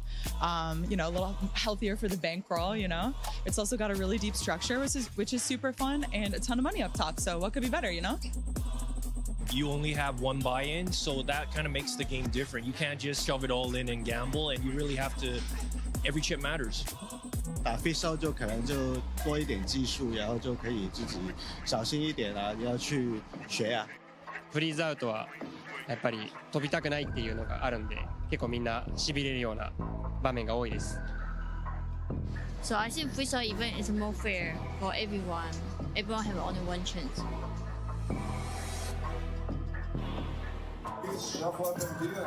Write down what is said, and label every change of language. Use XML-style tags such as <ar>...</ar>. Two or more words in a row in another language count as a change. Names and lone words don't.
<en>You know, a little healthier for the bankroll, you know. It's also got a really deep structure, which is super fun, and a ton of money up top. So what could be better, you know? You only have one buy-in, so that kind of makes the game different. You can't just shove it all in and gamble, and you really have to, every chip matters.</en> <zh>打 freezeout 就可能就多一点技术，然后就可以自己小心一点啊，要去学啊。</zh> <ja>フリーズアウトはやっぱり飛びたくないっていうのがあるんで、結構みんな痺れるような場面が多いです。</ja> <en>So I think freezeout event is more fair for everyone. Everyone have only one chance. Shuffle up and deal.</en>